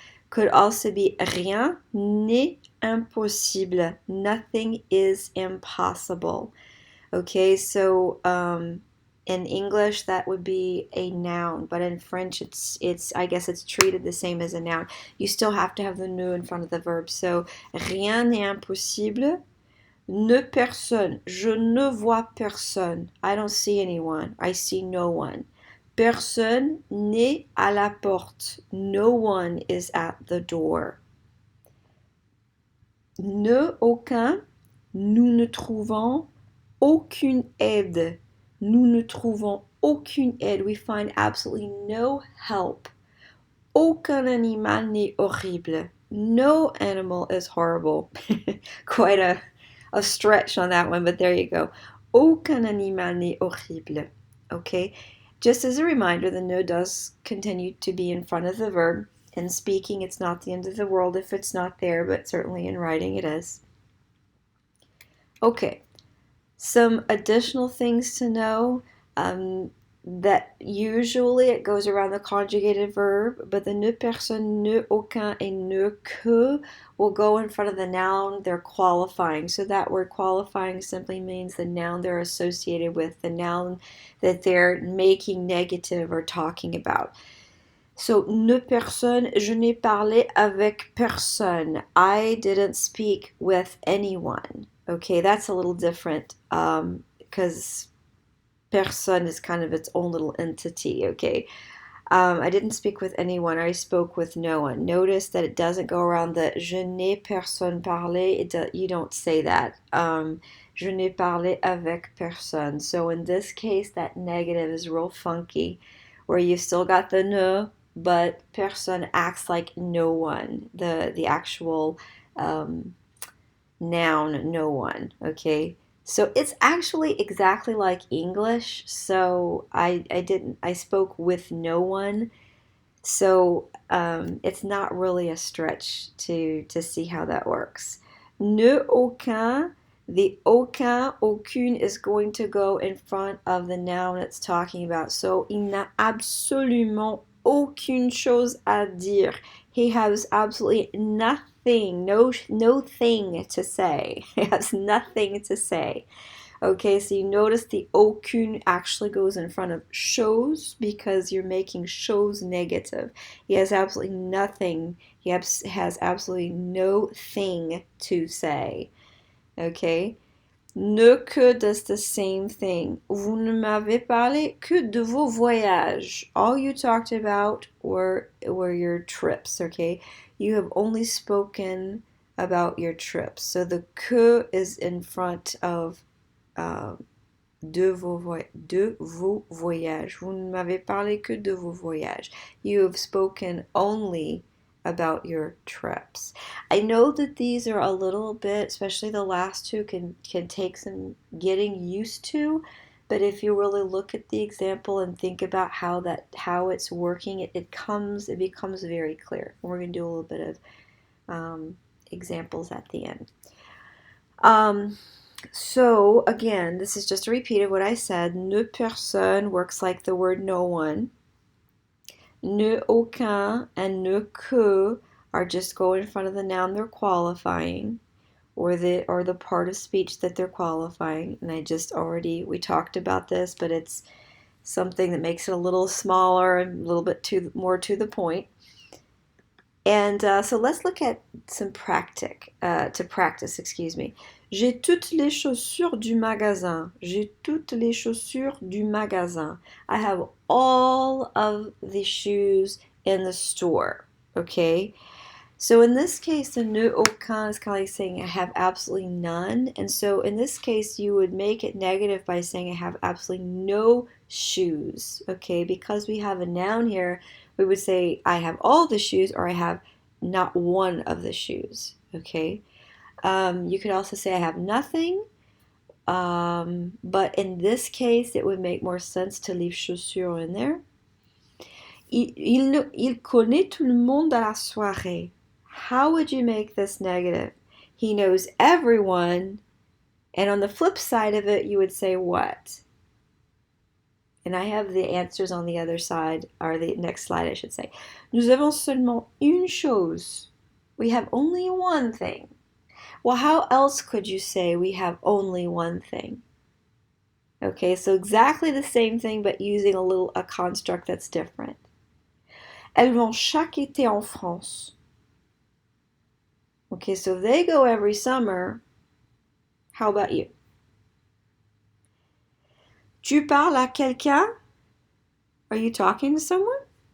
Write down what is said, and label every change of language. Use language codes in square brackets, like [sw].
[en] Could also be [fr] rien n'est impossible. [en] Nothing is impossible. Okay, so in English that would be a noun, but in French it's I guess it's treated the same as a noun. You still have to have the ne in front of the verb. [fr] So rien n'est impossible. Ne personne. Je ne vois personne. [en] I don't see anyone. I see no one. [fr] Personne n'est à la porte. [en] No one is at the door. [fr] Ne aucun. Nous ne trouvons aucune aide. Nous ne trouvons aucune aide. [en] We find absolutely no help. [fr] Aucun animal n'est horrible. [en] No animal is horrible. Quite a stretch on that one, but there you go. [fr] Aucun animal n'est horrible. [en] Okay? Just as a reminder, the ne does continue to be in front of the verb. In speaking, it's not the end of the world if it's not there, but certainly in writing it is. Okay, some additional things to know. That usually it goes around the conjugated verb, but the ne personne, ne aucun, and ne que will go in front of the noun they're qualifying. So that word qualifying simply means the noun they're associated with, the noun that they're making negative or talking about. [fr] So, ne personne, je n'ai parlé avec personne. [en] I didn't speak with anyone. Okay, that's a little different because personne is kind of its own little entity, okay? I didn't speak with anyone. I spoke with no one. Notice that it doesn't go around the [fr] je n'ai personne parlé. [en] You don't say that. [fr] Je n'ai parlé avec personne. [en] So in this case, that negative is real funky, where you still got the ne, but personne acts like no one. The actual noun, no one. Okay. So it's actually exactly like English. So I spoke with no one. So it's not really a stretch to see how that works. Ne aucun, the aucun, aucune is going to go in front of the noun it's talking about. [fr] So il n'a absolument aucune chose à dire. [en] He has absolutely nothing, no thing to say. He has nothing to say. Okay, so you notice the aucune actually goes in front of chose because you're making chose negative. He has absolutely nothing. Has absolutely no thing to say. Okay? Ne que does the same thing. [fr] Vous ne m'avez parlé que de vos voyages. [en] All you talked about were your trips, okay? You have only spoken about your trips. So the que is in front of uh, [fr] de vos voyages. Vous ne m'avez parlé que de vos voyages. [en] You have spoken only about your trips. I know that these are a little bit, especially the last two, can take some getting used to. But if you really look at the example and think about how it's working, it becomes very clear. We're going to do a little bit of examples at the end. So again, this is just a repeat of what I said. Ne personne works like the word no one. Ne aucun and ne que are just going in front of the noun they're qualifying, or the part of speech that they're qualifying. And we talked about this, but it's something that makes it a little smaller and a little bit more to the point. And so let's look at some practice, excuse me. [fr] J'ai toutes les chaussures du magasin. J'ai toutes les chaussures du magasin. [en] I have all of the shoes in the store. Okay? So in this case, the ne aucun is kind of like saying I have absolutely none. And so in this case, you would make it negative by saying I have absolutely no shoes. Okay? Because we have a noun here, we would say I have all the shoes or I have not one of the shoes. Okay? You could also say I have nothing. But in this case, it would make more sense to leave chaussures in there. [fr] Il connaît tout le monde à la soirée. [en] How would you make this negative? He knows everyone. And on the flip side of it, you would say what? And I have the answers on the other side, or the next slide, I should say. [fr] Nous avons seulement une chose. [en] We have only one thing. Well, how else could you say we have only one thing? Okay, so exactly the same thing, but using a construct that's different. [fr] Elles vont chaque été en France. [en] Okay, so they go every summer. How about you? [fr] Tu parles à quelqu'un? [en] Are you talking to someone?